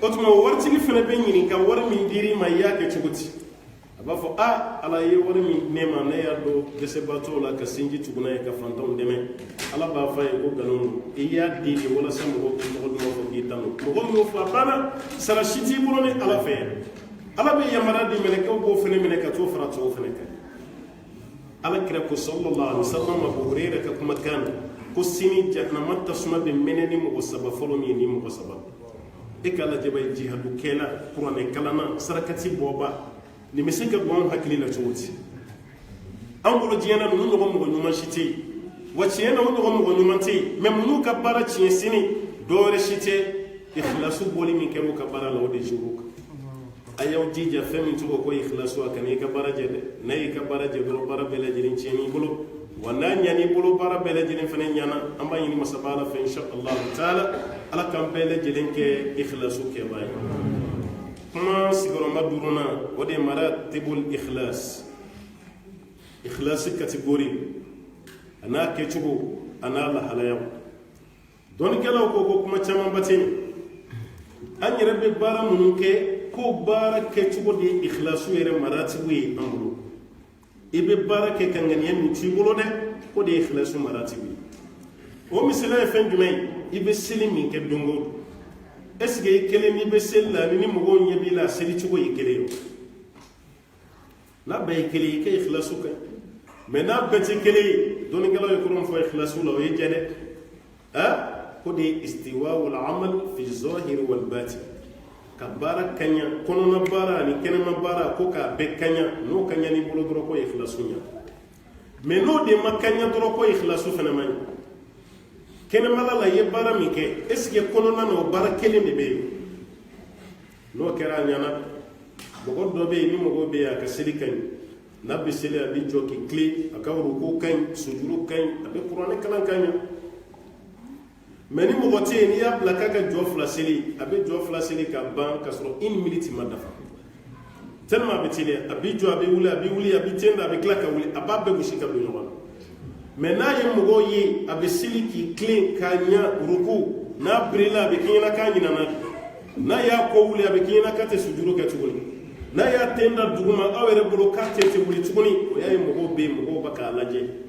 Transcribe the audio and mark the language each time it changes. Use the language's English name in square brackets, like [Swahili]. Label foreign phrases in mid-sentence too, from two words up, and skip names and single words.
[Bambara] tuma o waritigi fana bɛ ɲininka wari min dir'i ma i y'a kɛ cogo di a b'a fɔ ala ye wari min di ne ma ne y'a dɔn dɛsɛbaatɔw la ka sinji tugu n'a ye ka fantanw dɛmɛ ala b'a fɔ a ye ko nkalon don i y'a di de walasa mɔgɔw k'i tɔgɔ duman fɔ k'i tanu mɔgɔ min y'o fɔ a banna sara si t'i bolo ni ala fɛ yan ala bɛ yamaruya di mɛlɛkɛw b'o fana minɛ ka t'o fara tɔw fana kan ala kira ko [Arabic] صلى الله عليه وسلم [Bambara] Abu Hurayra ka kumakan ko sini jahanama tasuma bɛ mɛnɛ ni mɔgɔ saba fɔlɔ min ye ni mɔgɔ saba e ka lajɛ bɛ jihadu kɛla kuranɛ kalanna sarakati bɔba nin bɛ se ka bɔ an hakili la cogo di an bolo diɲɛ na ninnu ɲɔgɔn mɔgɔ ɲuman si tɛ yen wa tiɲɛ na o ɲɔgɔn mɔgɔ ɲuman tɛ yen mɛ minnu ka baara tiɲɛ sini dɔwɛrɛ si tɛ ikhlasu bɔli min kɛra u ka baara la o de jogo kan a y'aw jija fɛn min tɔgɔ ko ikhlasu a kana i ka baara jɛ dɛ n'a y'i ka baara jɛ dɔrɔn baara bɛɛ lajɛlen tiɲɛn'i bolo wa n'a ɲan'i bolo baara bɛɛ lajɛlen fana ɲana an b'a ɲini masaba ala fɛ [Arabic] إن شاء الله تعالى [Bambara] ala k'an bɛɛ lajɛlen kɛ ikhlasu kɛbaa ye kuma sigiyɔrɔma 5nan o de ye [Arabic] مراتب الإخلاص [Bambara] ikhlasi catégorie a n'a kɛcogo a n'a lahalayaw dɔnnikɛlaw ko ko kuma camanba tɛ yen an yɛrɛ bɛ baara minnu kɛ ko baara kɛcogo de ye ikhlasu yɛrɛ maratibu ye an bolo i bɛ baara kɛ ka ŋaniya min t'i bolo dɛ o de ye ikhlasu maratibu ye o misaliya ye fɛn jumɛn ye i bɛ seli min kɛ don o don [French] est-ce que [Bambara] i kelen n'i bɛ seli la ni mɔgɔw ɲɛ b'i la a seli cogo ye kelen ye n'a bɛɛ ye kelen ye i ka ikhlasu kɛ mɛ n'a bɛɛ tɛ kelen ye dɔnnikɛlaw ye kɔrɔ min fɔ ikhlasu la o ye jɛ dɛ ko de ye [Arabic] استواء العمل في الظاهر والباطن [Bambara] ka baara kaɲa kɔnɔna baara ani kɛnɛma baara ko k'a bɛɛ kaɲa n'o kaɲa n'i bolo dɔrɔn ko ikhlasu ɲa mɛ n'o de ma kaɲa dɔrɔn ko ikhlasu fana ma ɲa kɛnɛmala la i ye baara min kɛ [French] est-ce que [Bambara] kɔnɔna na o baara kelen de bɛ yen n'o kɛra a ɲana mɔgɔ dɔ bɛ yen ni mɔgɔ bɛ yen a ka seli ka ɲi n'a bɛ seli a bɛ jɔ k'i tilen a ka ruku ka ɲi sujuru ka ɲi a bɛ kuranɛ kalan ka ɲa mɛ ni mɔgɔ tɛ yen n'i y'a bila k'a ka jɔ 2 seli a bɛ jɔ 2 seli ka ban ka sɔrɔ 1 minute ma dafa tellement a bɛ teliya a bɛ jɔ a bɛ wuli a bɛ wuli a bɛ tenda a bɛ tila ka wuli a b'a bɛɛ gosi ka don ɲɔgɔn na mɛ n'a ye mɔgɔw ye a bɛ seli k'i tilen k'a ɲa ruku n'a birila a bɛ k'i ɲɛna k'a ɲinana n'a y'a kɔ wuli a bɛ k'i ɲɛna k'a tɛ sujuru kɛ tuguni n'a y'a tenda duguma aw yɛrɛ bolo k'a tɛ wuli tuguni o y'a ye mɔgɔw bɛ yen mɔgɔw bɛ k'a lajɛ